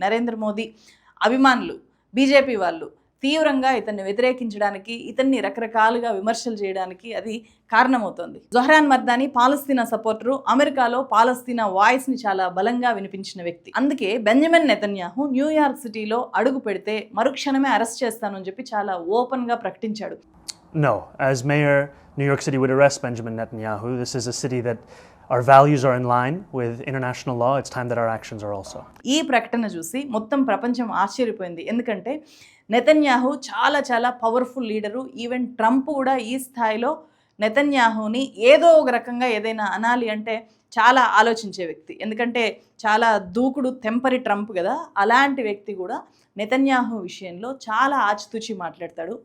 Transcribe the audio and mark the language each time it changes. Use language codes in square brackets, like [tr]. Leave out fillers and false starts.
[te] నరేంద్ర మోదీ అభిమానులు బీజేపీ వాళ్ళు తీవ్రంగా ఇతన్ని వ్యతిరేకించడానికి, ఇతన్ని రకరకాలుగా విమర్శలు చేయడానికి అది కారణమవుతోంది. జొహ్రాన్ మర్దానీ పాలస్తీనా సపోర్టరు, అమెరికాలో పాలస్తీనా వాయిస్ని చాలా బలంగా వినిపించిన వ్యక్తి. అందుకే బెంజమిన్ నెతన్యాహు న్యూయార్క్ సిటీలో అడుగు పెడితే మరుక్షణమే అరెస్ట్ చేస్తానని చెప్పి చాలా ఓపెన్గా ప్రకటించాడు. [en] No, as mayor, New York City would arrest Benjamin Netanyahu. This is a city that our values are in line with international law. It's time that our actions are also. [te] ఈ ప్రకటన చూసి మొత్తం ప్రపంచం ఆశ్చర్యపోయింది. ఎందుకంటే నెతన్యాహు చాలా చాలా powerful leader. Even Trump కూడా ఈ స్థాయిలో నెతన్యాహుని ఏదో ఒక రకంగా ఏదైనా అనాలి అంటే చాలా ఆలోచించే వ్యక్తి. ఎందుకంటే చాలా దూకుడు తెంపరి ట్రంప్ కదా, అలాంటి వ్యక్తి కూడా నెతన్యాహు విషయంలో చాలా ఆచితూచి మాట్లాడతాడు.